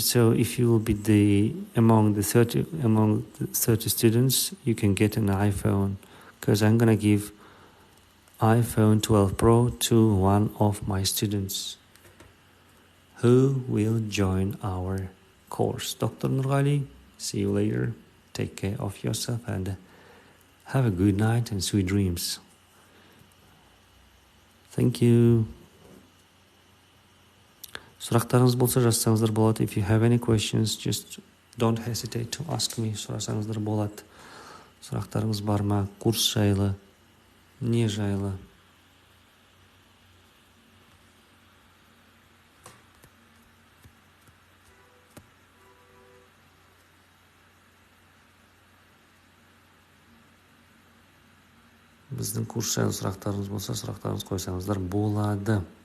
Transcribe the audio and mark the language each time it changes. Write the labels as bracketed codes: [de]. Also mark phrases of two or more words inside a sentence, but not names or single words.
[en] So if you will be among the 30 students, you can get an iPhone, because I'm gonna give iPhone 12 Pro to one of my students who will join our course. Dr. Nurgali, see you later. Take care of yourself and have a good night and sweet dreams. Thank you. [kk] Сұрақтарыңыз болса жазсаңыздар болады. [en] If you have any questions, just don't hesitate to ask me. [kk] Сұрасаңыздар болады. Сұрақтарыңыз бар ма? Курс жайлы, не жайлы? Біздің курс жайлы сұрақтарыңыз болса, сұрақтарыңыз қойсаңыздар болады.